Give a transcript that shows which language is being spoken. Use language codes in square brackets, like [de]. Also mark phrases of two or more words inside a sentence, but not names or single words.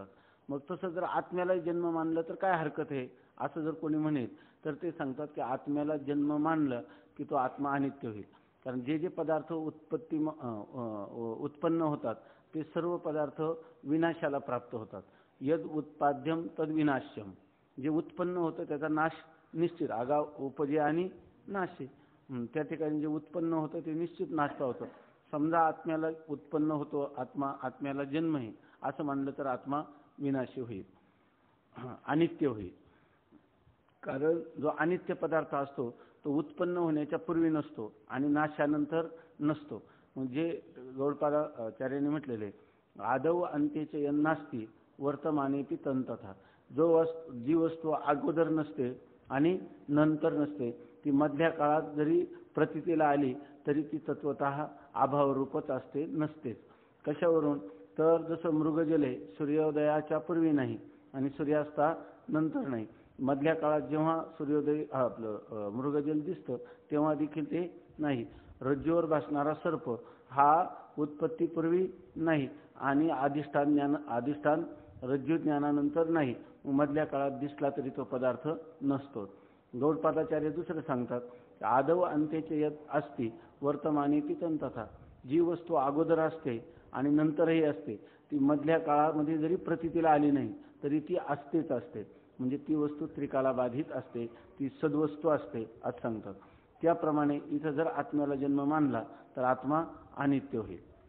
[mr] मग तसं जर आत्म्यालाही जन्म मानलं तर काय हरकत आहे असं जर कोणी म्हणेल तर ते सांगतात की आत्म्याला जन्म मानलं की तो आत्मा अनित्य होईल. कारण जे जे पदार्थ उत्पन्न होतात ते सर्व पदार्थ विनाशाला प्राप्त होतात. [sa] यद उत्पाद्यम तद विनाश्यम. [mr] जे उत्पन्न होतं त्याचा नाश निश्चित. आगाव उपजे आणि नाशे. त्या ठिकाणी जे उत्पन्न होतं ते निश्चित नाश पावतं. समजा आत्म्याला उत्पन्न होतो, आत्म्याला जन्म आहे असं मानलं तर आत्मा विनाशी होईल, अनित्य होईल. कारण जो अनित्य पदार्थ असतो तो उत्पन्न होण्याच्या पूर्वी नसतो आणि नाशानंतर नसतो. म्हणजे गौडपादाचार्यांनी म्हटलेले [sa] आदौ अंत्येचे यन्नास्ती वर्तमानेपि तन्तथा. [mr] जी वस्तू अगोदर नसते आणि नंतर नसते ती मधल्या काळात जरी प्रतीतीला आली तरी ती तत्वतः अभावरूपच असते, नसतेच. कशावरून? तर जसं मृगजले सूर्योदयाच्या पूर्वी नाही आणि सूर्यास्ता नंतर नाही. मधल्या काळात जेव्हा सूर्योदय मृगजल दिसतं तेव्हा देखील ते नाही. रज्जूवर बसणारा सर्प हा उत्पत्तीपूर्वी नाही आणि अधिष्ठान रज्जू ज्ञानानंतर नाही. मधल्या काळात दिसला तरी तो पदार्थ नसतो. गौडपादाचार्य दुसरं सांगतात [sa] आदौ अंत्येचे यत् अस्ति वर्तमानेपि तन्तथा. [mr] जी वस्तू अगोदर असते आणि नंतरही असते ती मधल्या काळामध्ये जरी प्रतीतीला आली नाही तरी ती असतेच असते. म्हणजे ती वस्तू त्रिकालाबाधित असते, ती सद्वस्तू असते असं सांगतात. त्याप्रमाणे इथं जर आत्म्याला जन्म मानला तर आत्मा अनित्य होईल.